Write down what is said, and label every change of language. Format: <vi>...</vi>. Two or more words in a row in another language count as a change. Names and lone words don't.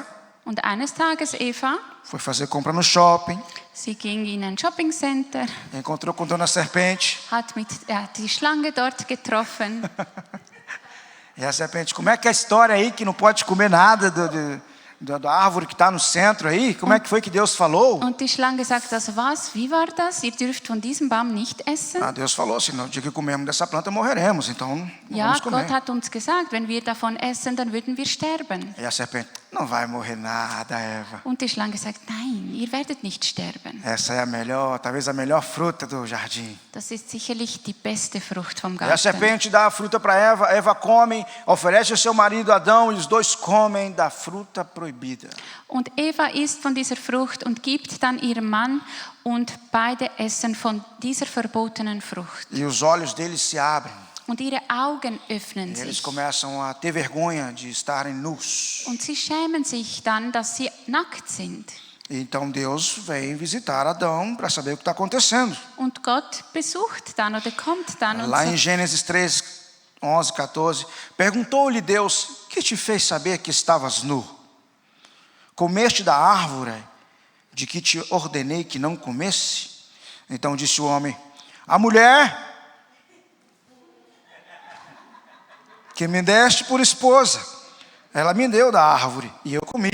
<de>Und eines Tages Eva,</de> <pt>foi fazer compra no shopping,</pt> <de>sie ging in ein Shoppingcenter,</de> <pt>encontrou com Dona Serpente.</pt> <de>hat die Schlange dort getroffen.</de> <pt>E a serpente, como é que é a história aí que não pode comer nada da árvore que está no centro aí? Como é que foi que Deus falou?</pt> <de>Und die Schlange sagt, also was, wie war das? Ihr dürft von diesem Baum nicht essen?</de> <pt>Deus falou assim, no dia que comermos dessa planta morreremos, então não Ja, vamos comer.</pt> <de>Gott hat uns gesagt, wenn wir davon essen, dann würden wir sterben.</de> <pt>E a serpente, não vai morrer nada, Eva.</pt> <de>Und die Schlange sagt, nein, ihr werdet nicht sterben.</de> <pt>Essa é talvez a melhor fruta do jardim.</pt> <de>Das ist sicherlich die beste Frucht vom</de> <pt>E a</pt> <de>Garten.</de> <pt>serpente dá a fruta para Eva, Eva come, oferece ao seu marido Adão e os dois comem da fruta proibida.</pt> <de>Und Eva isst von dieser Frucht und gibt dann ihrem Mann und beide essen von dieser verbotenen Frucht.</de> <pt>E os olhos deles se abrem.</pt> <de>Und ihre Augen öffnen</de> <pt>E eles</pt> <de>sich.</de> <pt>começam a ter vergonha de estarem nus.</pt> <de>Und sie schämen sich dann, dass sie nackt sind.</de> <pt>E então Deus vem visitar Adão para saber o que está acontecendo.</pt> <de>Und Gott besucht dann oder kommt dann und</de> <pt>Lá em</pt> <de>sagt,</de> <pt>Gênesis 3, 11, 14, perguntou-lhe Deus, que te fez saber que estavas nu? Comeste da árvore de que te ordenei que não comesse? Então disse o homem, a mulher que me deste por esposa, ela me deu da árvore e eu comi.</pt>